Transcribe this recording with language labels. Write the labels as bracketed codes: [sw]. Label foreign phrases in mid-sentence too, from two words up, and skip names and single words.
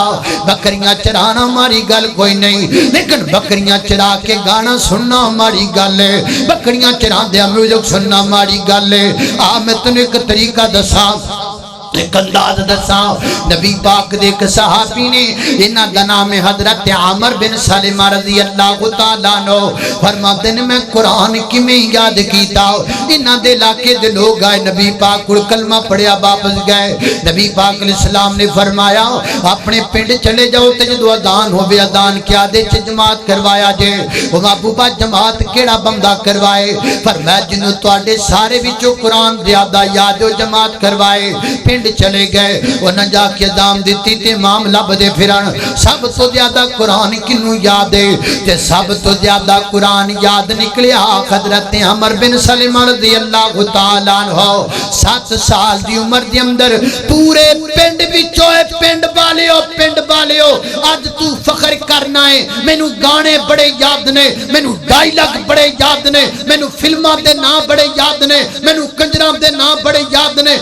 [pa] ਬੱਕਰੀਆਂ ਚਰਾਣਾ ਹਮਾਰੀ ਗੱਲ ਕੋਈ ਨਹੀਂ, ਲੇਕਿਨ ਬੱਕਰੀਆਂ ਚਰਾ ਕੇ ਗਾਣਾ ਸੁਣਨਾ ਹਮਾਰੀ ਗੱਲ ਹੈ। ਬੱਕਰੀਆਂ ਚਰਾ ਦੇ ਮਿਊਜ਼ਿਕ ਸੁਣਨਾ ਹਮਾਰੀ ਗੱਲ ਹੈ। ਆ ਮੈਂ ਤੈਨੂੰ ਇੱਕ ਤਰੀਕਾ ਦੱਸਾਂ, ਇੱਕ ਅੰਦਾਜ਼ ਦੱਸਾਂ। ਨਬੀ ਪਾਕ ਦੇ ਇੱਕ ਸਹਾਬੀ ਨੇ, ਇਨ੍ਹਾਂ ਦਾ ਨਾਮ ਹੈ ਹਜ਼ਰਤ ਆਮਰ ਬਿਨ ਸਲਮਾ [ar] رضي الله تعالى عنه. [pa] ਫ਼ਰਮਾਂਦੇ ਨੇ ਮੈਂ ਕੁਰਾਨ ਕਿਵੇਂ ਯਾਦ ਕੀਤਾ। ਇਨ੍ਹਾਂ ਦੇ ਇਲਾਕੇ ਦੇ ਲੋਕ ਆਏ, ਨਬੀ ਪਾਕ ਕੋਲ ਕਲਮਾ ਪੜ੍ਹਿਆ ਵਾਪਸ ਗਏ। ਨਬੀ ਪਾਕ ਅਲੈਹਿੱਸਲਾਮ ਨੇ ਫ਼ਰਮਾਇਆ ਆਪਣੇ ਪਿੰਡ ਚਲੇ ਜਾਓ ਤੇ ਜਦੋਂ ਅਜ਼ਾਨ ਹੋਵੇ ਅਜ਼ਾਨ ਕਿਆ ਦੇ ਚ ਜਮਾਤ ਕਰਵਾਇਆ ਜੇ। ਓ ਮਹਿਬੂਬਾ ਜਮਾਤ ਕਿਹੜਾ ਬੰਦਾ ਕਰਵਾਏ? ਫ਼ਰਮਾਇਆ ਜਿਹਨੂੰ ਤੁਹਾਡੇ ਸਾਰੇ ਵਿੱਚੋਂ ਕੁਰਾਨ ਜ਼ਿਆਦਾ ਯਾਦ ਹੋ ਜਮਾਤ ਕਰਵਾਏ। ਪਿੰਡ ਚਲੇ ਗਏ, ਉਨ੍ਹਾਂ ਜਾ ਕੇ ਦਾਮ ਦੀ ਤੇ ਇਮਾਮ ਲੱਭਦੇ ਫਿਰਨ ਸਭ ਤੋਂ ਜ਼ਿਆਦਾ ਕੁਰਾਨ ਕਿਹਨੂੰ ਯਾਦ ਹੈ, ਤੇ ਸਭ ਤੋਂ ਜ਼ਿਆਦਾ ਕੁਰਾਨ ਯਾਦ ਨਿਕਲਿਆ ਹਜ਼ਰਤ ਉਮਰ ਬਿਨ ਸਲਮਾ [ar] رضي الله تعالى عنه. [pa] 7 ਸਾਲ ਦੀ ਉਮਰ ਦੇ ਅੰਦਰ ਪੂਰੇ ਪਿੰਡ ਵਿੱਚੋਂ ਪਿੰਡ ਵਾਲਿਓ ਅੱਜ ਤੂੰ ਫ਼ਖ਼ਰ ਕਰਨਾ ਹੈ, ਮੈਨੂੰ ਗਾਣੇ ਬੜੇ ਯਾਦ ਨੇ, ਮੈਨੂੰ ਡਾਇਲਾਗ ਬੜੇ ਯਾਦ ਨੇ, ਮੈਨੂੰ ਫ਼ਿਲਮਾਂ ਦੇ ਨਾਮ ਬੜੇ ਯਾਦ ਨੇ, ਮੈਨੂੰ ਕੰਜਰਾਂ ਦੇ ਨਾਮ ਬੜੇ ਯਾਦ ਨੇ।